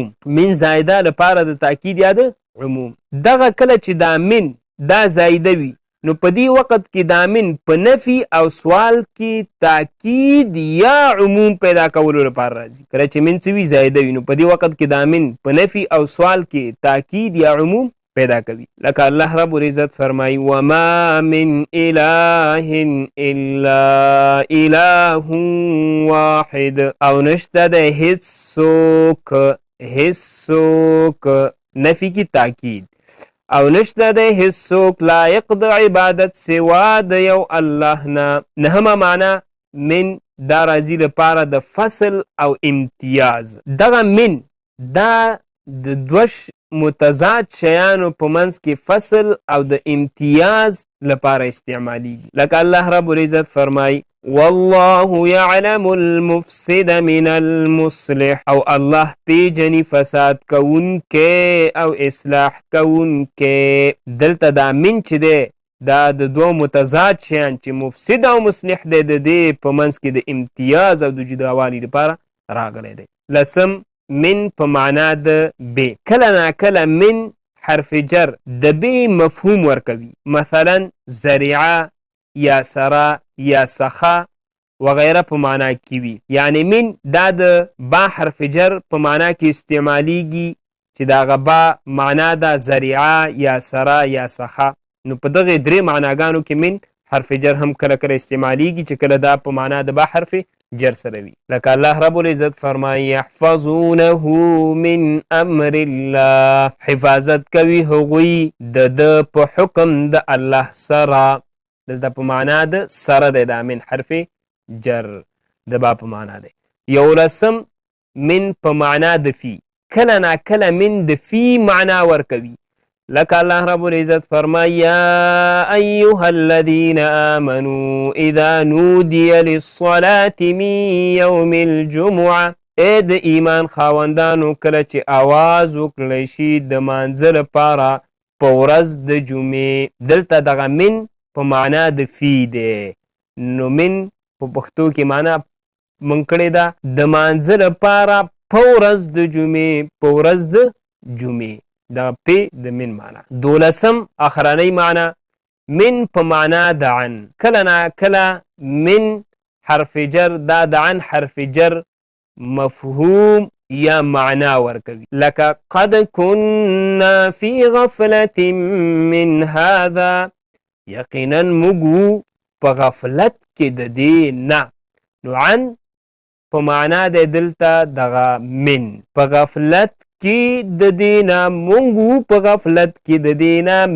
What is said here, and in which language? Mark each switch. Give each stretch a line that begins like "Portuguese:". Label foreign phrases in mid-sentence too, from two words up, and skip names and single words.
Pashto: من زایده لپاره د تاکید یا د عموم. دغه کله چې دا من دا زایده وي نو په دې وخت کې دا من په نفي او سوال کې تاکید یا عموم پیدا کولو لپاره راځي. کله چې من څه وي زایده وي نو په دې وخت کې دا من په نفي او سوال کې تاکید یا عموم پیدا کوي. لکه الله رب العزت فرمایي
Arabic: وما من اله الا اله واحد،
Pashto: او نشته د هیڅوک نفي کې تاکید، او نشته د هیڅوک لایق د عبادت سوا د یو الله نه. نهمه معنا من دا راځي لپاره د فصل او امتیاز. دغه من دا د دوش متضاد شیانو په منځ کې فصل او د امتیاز لپاره استعمالیږي. لکه الله رب العزت فرمای
Arabic: والله يعلم المفسد من المصلح،
Pashto: او الله پیجنی فساد کوونکی او اصلاح کوونکی. دلته دا من چې دی دا د دو متضاد شیان چې مفسد او مصلح دی د دې په منځ کې د امتیاز او د جداوالي لپاره راغلی دی. لسم من په معنا د ب. کله ناکله من حرف جر د ب مفهوم ورکوي، مثلا ذریعه یا سرا یا سخا وغیره په معنا کې وي. یعنی من دا د با حرف جر په معنا کې استعمالیږي چې دا غبا معنا دا ذریعه یا سرا یا سخا. نو په دغه درې معناګانو کې من حرف جر هم کله کله استعمالیږي چې کله دا په معنا د با حرف جر سره وي. لکه الله رب العزت فرمایي
Arabic: يحفظونه من امر الله،
Pashto: حفاظت کوي هغوی د په حکم د الله سره. دلته په معنا د سره دی، دا من حرف جر د با په معنا دی. یولسم من په معنا د فی. کله ناکله من د فی معنا ورکوي. لکه الله رب العزت فرمای
Arabic: یا ایها الذین آمنوا اذا نودی للصلاة من یوم الجمعه،
Pashto: ای د ایمان خاوندانو کله چې आवाज وکړی شي د مانځه لپاره په ورځ د جمعې. دلته دغه من په معنا د فی دی. نو من په پښتو کې معنا مونږ کړې ده د مانځه لپاره په ورځ د جمعې، په ورځ د جمعې. دا پی د من معنا. دولسم اخرانی معنا من په معنا د عن. کله نا کله من حرف جر دا د عن حرف جر مفهوم یا معنا ورکوي. لکه
Arabic: قد كنا في غفلة من هذا،
Pashto: یقینا مگو په غفلت کې د دې نه. نو عن په معنا د دلته دغه من په غفلت کې د دینا، مونږو په غفلت کې د دینا.